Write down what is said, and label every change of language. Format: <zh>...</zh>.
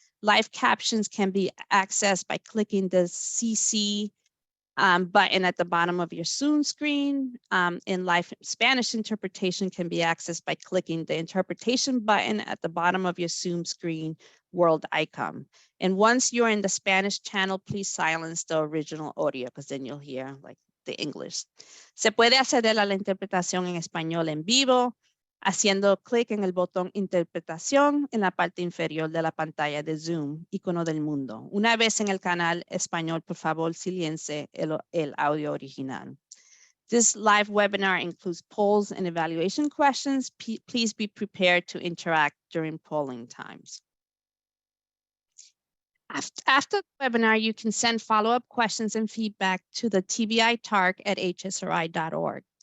<en>Live captions can be accessed by clicking the CC button at the bottom of your Zoom screen. And live Spanish interpretation can be accessed by clicking the interpretation button at the bottom of your Zoom screen world icon. And once you're in the Spanish channel, please silence the original audio, because then you'll hear like the English.</en> <es>Se puede acceder a la interpretación en español en vivo haciendo clic en el botón Interpretación en la parte inferior de la pantalla de Zoom, icono del mundo. Una vez en el canal español, por favor, silencie el audio original.</es> <en>This live webinar includes polls and evaluation questions. Please be prepared to interact during polling times. After the webinar, you can send follow-up questions and feedback to the TBI TARC at hsri.org.</en>